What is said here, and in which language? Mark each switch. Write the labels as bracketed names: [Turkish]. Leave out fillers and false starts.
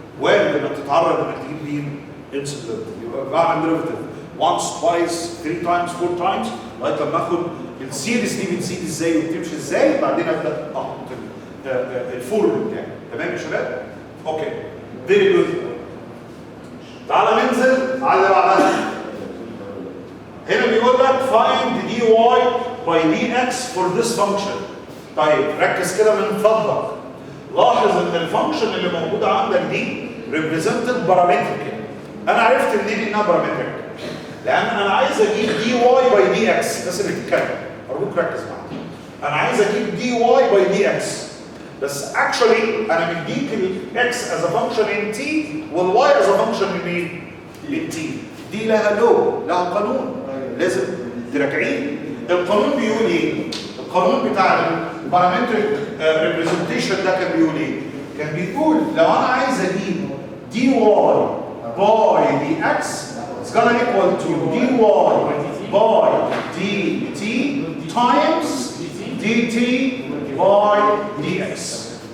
[Arabic] وارد انك تتعرض انك تجيب مين؟ انس ديريفاتيف. يبقى بعمل ديريفاتيف [English] once twice 3 times 4 times [Arabic] لغايه لما اخد السيريز دي بتزيد ازاي وبتمشي ازاي بعدين ابدا احط الفورم بتاعي. تمام يا شباب؟ [English] Okay very good. [Arabic] تعالى ننزل على اللي بعدها. هنا بيقول لك [English] find dy by dx for this function. [Arabic] طيب ركز كده من فضلك. لاحظ ان الفانكشن اللي موجوده عندك دي represented parametric. انا عرفت منين انها parametric؟ لان انا عايز اجيب dy by dx بس اللي بتتكلم. ارجوك ركز معايا. انا عايز اجيب dy by dx بس actually انا مديك الاكس [English] as a function in t [Arabic] والy as a function in مين؟ التي دي لها لها قانون لازم تراجعيه. القانون بيقول ايه؟ القانون بتاع البارامتريك ريبريزنتيشن ده كان بيقول ايه؟ كان بيقول لو انا عايز اجيب دي واي باي دي اكس [English] it's gonna equal to dy by dt times dt by dx.